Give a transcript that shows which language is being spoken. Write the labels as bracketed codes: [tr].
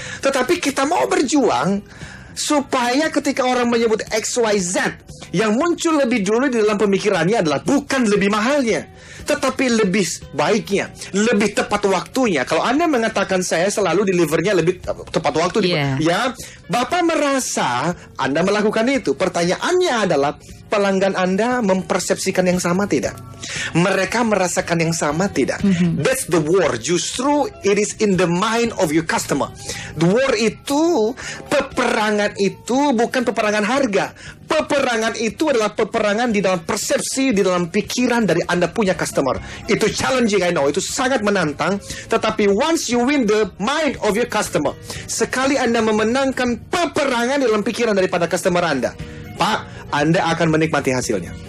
[id] Tetapi kita mau berjuang supaya ketika orang menyebut XYZ, yang muncul lebih dulu di dalam pemikirannya adalah bukan lebih mahalnya, tetapi lebih baiknya, lebih tepat waktunya. Kalau Anda mengatakan saya selalu delivernya lebih tepat waktu, ya, Bapak merasa Anda melakukan itu. Pertanyaannya adalah, pelanggan Anda mempersepsikan yang sama tidak? Mereka merasakan yang sama tidak? [en] That's the war. Justru it is in the mind of your customer. [id] The war itu, peperangan itu bukan peperangan harga. Peperangan itu adalah peperangan di dalam persepsi, di dalam pikiran dari Anda punya customer. Itu challenging, [en] I know. [id] Itu sangat menantang. Tetapi [en] once you win the mind of your customer, [id] sekali Anda memenangkan peperangan di dalam pikiran daripada customer Anda, Pak, Anda akan menikmati hasilnya.